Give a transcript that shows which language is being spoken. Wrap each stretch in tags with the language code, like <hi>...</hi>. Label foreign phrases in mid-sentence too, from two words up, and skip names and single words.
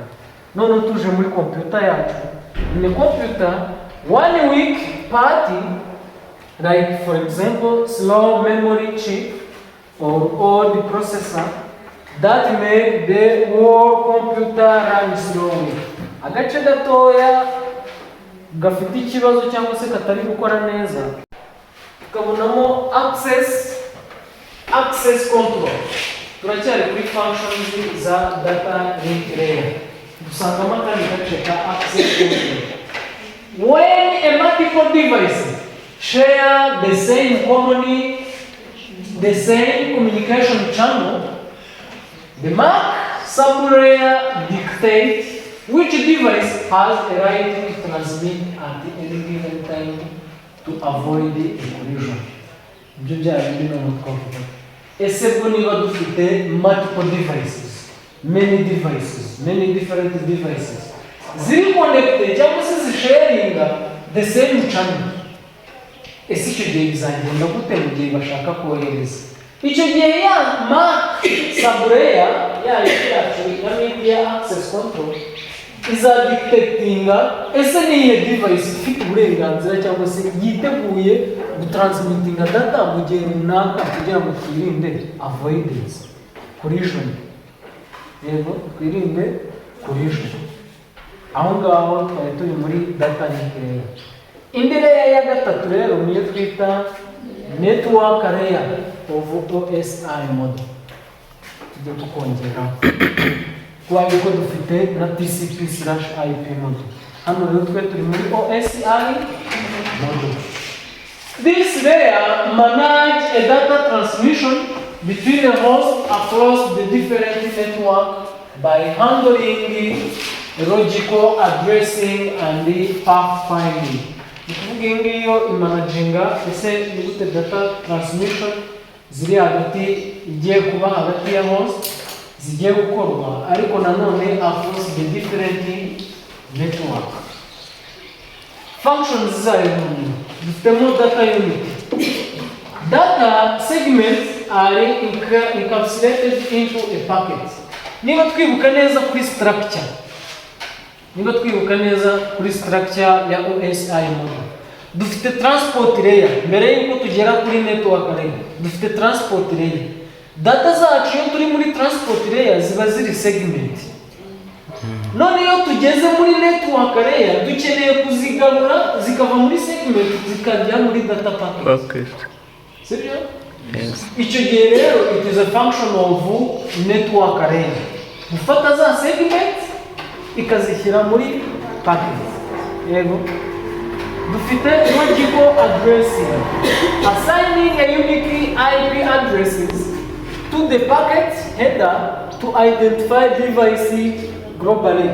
<rw>None tuje muri computer yacu.</rw> <en>In a computer, one weak party, like for example slow memory chip or old processor, that make the whole computer run slowly.</en> <rw>Agace gatoya gafite ikibazo cyangwa se katari gukora neza, tukabonamo</rw> <en>access control.</en> <rw>Turacyari kuri functions za</rw> <en>data link layer.</en> <rw>Dusangamo kandi gace ka</rw> <en>access control. When a multiple devices share the same communication channel, the MAC sublayer dictates which device has a right to transmit at any given time to avoid a collision.</en> <rw>Ibyo byari bino mu twavuga. Ese bwo niba dufite</rw> <en>multiple devices, many different devices,</en> <rw>ziri connected cyangwa se zisharinga</rw> <en>the same channel,</en> <rw>ese icyo gihe bizagenda gute mu gihe bashaka kohereza? Icyo gihe ya</rw> <en>MAC sublayer</en> <rw>yacu ya</rw> <en>media access control</en> <rw>izadictatinga ese niye device ifite uburenganzira cyangwa se yiteguye gutransmittinga data mu gihe runaka kugira ngo twirinde</rw> <en>avoidance, collision.</en> <rw>Yego, twirinde collision. Aho ngaho twari turi muri</rw> <en>data link layer.</en> <rw>Indi layer ya gatatu rero niyo twita</rw> <en>network layer of OSI model.</en> <rw>Tujye tukongera kwa yuko dufite na TCP/IP model. Hano rero twe turi muri</rw> <en>OSI model. This layer manage a data transmission between the host across the different network by handling logical addressing and the pathfinding.</en> <rw>Ukuvuga ngiyo imanaginga ese ni gute</rw> <en>data transmission</en> <rw>ziri hagati igiye kuba hagati ya host zigiye gukorwa ariko nanone</rw> <en>across the different network.</en> <rw>Functions zayo dufitemo</rw> <en>data unit. Data segments are encapsulated into a packet.</en> <rw>Niba twibuka neza kuri structure ya</rw> <en>OSI model,</en> <rw>dufite</rw> <en>transport layer.</en> <rw>Mbere yuko tugera kuri</rw> <en>network layer,</en> <rw>dufite</rw> <en>transport layer.</en> <rw>Data zacu iyo turi muri</rw> <en>transport layer</en> <rw>ziba ziri segment. None iyo tugeze muri</rw> <en>network layer</en> <rw>dukeneye kuzigarura zikava muri segment zikajya muri</rw> <en>data packet. Okay.</en> <rw>Sibyo?</rw> <en>Yes.</en> <rw>Icyo gihe rero</rw> <en>it is a function of network layer.</en> <rw>Gufata za segment ikazishyira muri packet. Yego.</rw> <en>Dufite logical addressing, assigning a unique IP addresses to the packet header to identify device globally.</en>